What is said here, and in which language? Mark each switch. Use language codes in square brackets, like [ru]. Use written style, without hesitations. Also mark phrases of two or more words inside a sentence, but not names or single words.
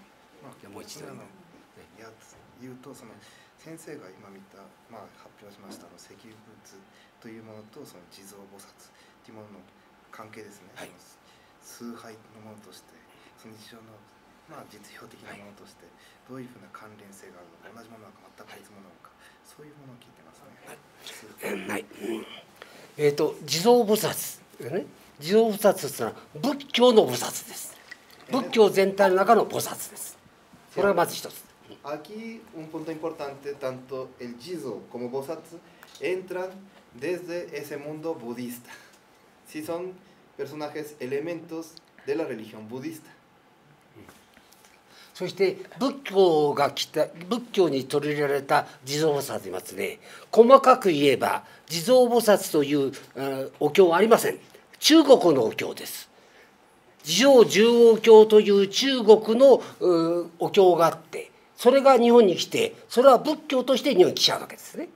[ja] もう一度言うとその先生が今見た、発表しました石仏というものとその地蔵菩薩というものの関係ですね、はい、崇拝のものとしてその日常の、実用的なものとしてどういうふうな関連性があるのか、同じものなのか全く別物なのか、そういうものを聞いてますね。はい、地蔵菩薩ね、地蔵菩薩というのは仏教の菩薩です。仏教全体の中の菩薩です。これがまず一つ。 [es] Aquí un punto importante, tanto el Jizo como Bosatsu entran desde ese mundo budista. Sí son personajes, elementos de la religión budista. [ja] そして仏教に取り入れられた地蔵菩薩といますね。細かく言えば地蔵菩薩というお経はありません。中国のお経です。地蔵十王経という中国のお経があって、それが日本に来て、それは仏教として日本に来ちゃうわけですね。